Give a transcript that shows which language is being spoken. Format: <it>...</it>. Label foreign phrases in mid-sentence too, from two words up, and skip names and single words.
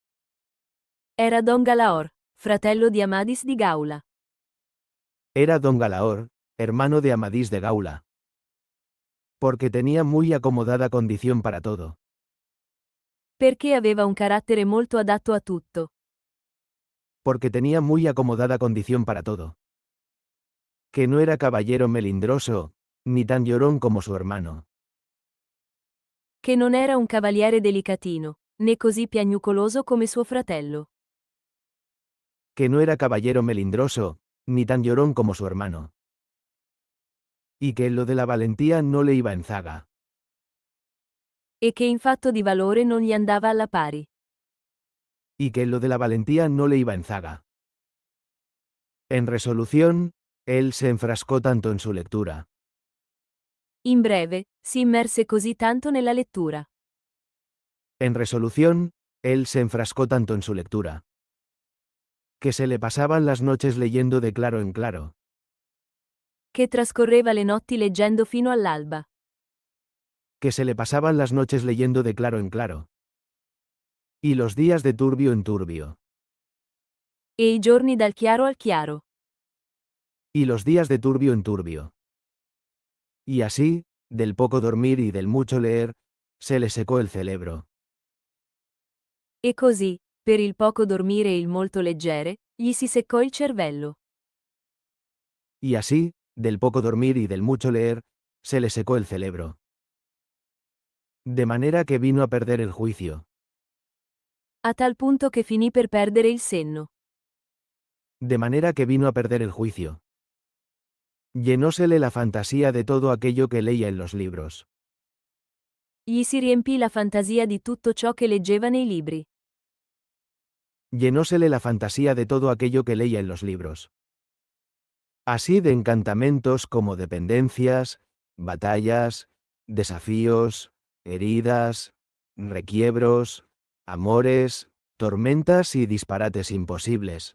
<it>Era Don Galaor, fratello di Amadis di Gaula.</it> <es>Era don Galaor, hermano de Amadís de Gaula. Porque tenía muy acomodada condición para todo.</es> <it>Perché aveva un carattere molto adatto a tutto.</it> <es>Porque tenía muy acomodada condición para todo. Que no era caballero melindroso, ni tan llorón como su hermano.</es> <it>Che non era un cavaliere delicatino, né così piagnucoloso come suo fratello.</it> <es>Que no era caballero melindroso, ni tan llorón como su hermano. Y que lo de la valentía no le iba en zaga.</es> <it>E che in fatto di valore non gli andava alla pari.</it> <es>Y que lo de la valentía no le iba en zaga. En resolución, él se enfrascó tanto en su lectura,</es> <it>In breve, si immerse così tanto nella lettura,</it> <es>en resolución, él se enfrascó tanto en su lectura, que se le pasaban las noches leyendo de claro en claro,</es> <it>che trascorreva le notti leggendo fino all'alba,</it> <es>que se le pasaban las noches leyendo de claro en claro, y los días de turbio en turbio,</es> <it>e i giorni dal chiaro al chiaro.</it> <es>y los días de turbio en turbio. Y así, del poco dormir y del mucho leer, se le secó el cerebro.</es> <it>E così, per il poco dormire e il molto leggere, gli si seccò il cervello.</it> <es>Y así, del poco dormir y del mucho leer, se le secó el cerebro. De manera que vino a perder el juicio.</es> <it>A tal punto che finì per perdere il senno.</it> <es>De manera que vino a perder el juicio. Llenósele la fantasía de todo aquello que leía en los libros.</es> <it>Gli si riempì la fantasia di tutto ciò che leggeva nei libri.</it> <es>Llenósele la fantasía de todo aquello que leía en los libros. Así de encantamentos como dependencias, batallas, desafíos, heridas, requiebros, amores, tormentas y disparates imposibles.</es>